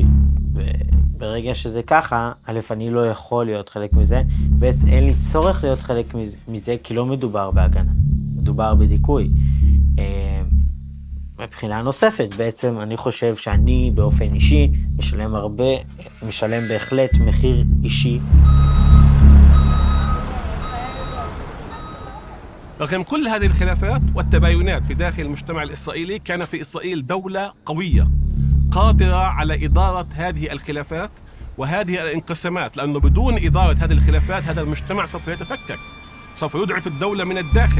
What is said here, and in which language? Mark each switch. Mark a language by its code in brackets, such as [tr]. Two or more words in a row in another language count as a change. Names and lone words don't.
[he] וברגע שזה ככה, א', אני לא יכול להיות חלק מזה, ב', אין לי צורך להיות חלק מזה, כי לא מדובר בהגנה, מדובר בדיכוי. מבחינה נוספת, בעצם אני חושב שאני באופן אישי משלם בהחלט מחיר אישי. [ar] رغم كل هذه الخلافات والتباينات في داخل المجتمع الإسرائيلي، كان في إسرائيل دولة قوية قادرة على إدارة هذه الخلافات وهذه الانقسامات، لأنه بدون إدارة هذه الخلافات هذا المجتمع سوف يتفكك، سوف يضعف الدولة من الداخل.